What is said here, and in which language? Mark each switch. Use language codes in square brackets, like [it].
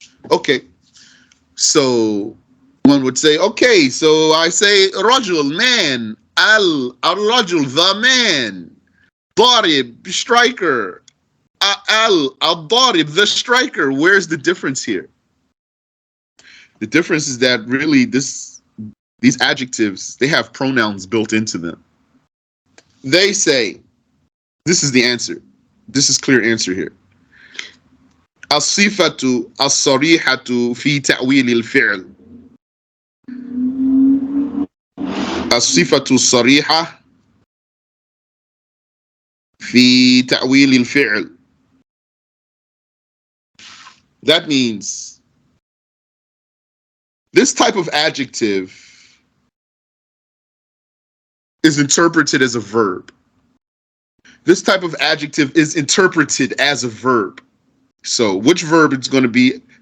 [en] Okay, so one would say, okay, so I say rajul, man, al-rajul, the man, darib, striker, al-darib, the striker. Where's the difference here? The difference is that really these adjectives, they have pronouns built into them. They say, this is the answer. This is clear answer here. [ar] الصفة الصريحة في تأويل الفعل. الصفة الصريحة في تأويل الفعل. [en] That means this type of adjective is interpreted as a verb. This type of adjective is interpreted as a verb. So which verb it's going to be?